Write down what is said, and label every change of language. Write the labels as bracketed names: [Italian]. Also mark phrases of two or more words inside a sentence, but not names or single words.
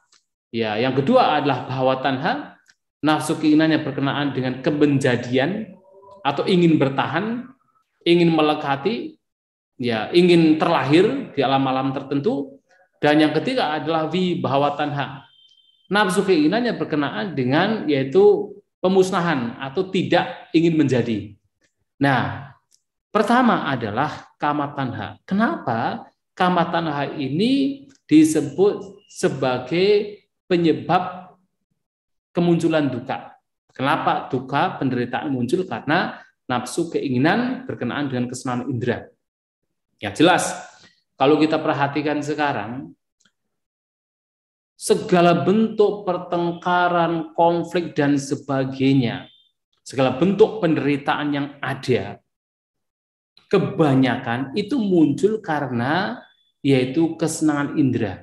[Indonesian] Ya, yang kedua adalah bahwa tanha, nafsu keinginannya berkenaan dengan kemenjadian atau ingin bertahan, ingin melekati, ya, ingin terlahir di alam-alam tertentu. Dan yang ketiga adalah bahwa tanha, nafsu keinginannya berkenaan dengan yaitu pemusnahan atau tidak ingin menjadi. Nah, pertama adalah [Pali] kama tanha. [Indonesian] Kenapa [Pali] kama tanha [Indonesian] ini disebut sebagai penyebab kemunculan duka? Kenapa duka, penderitaan muncul? Karena nafsu keinginan berkenaan dengan kesenangan indera. Ya jelas, kalau kita perhatikan sekarang, segala bentuk pertengkaran, konflik, dan sebagainya, segala bentuk penderitaan yang ada, kebanyakan itu muncul karena yaitu kesenangan indera.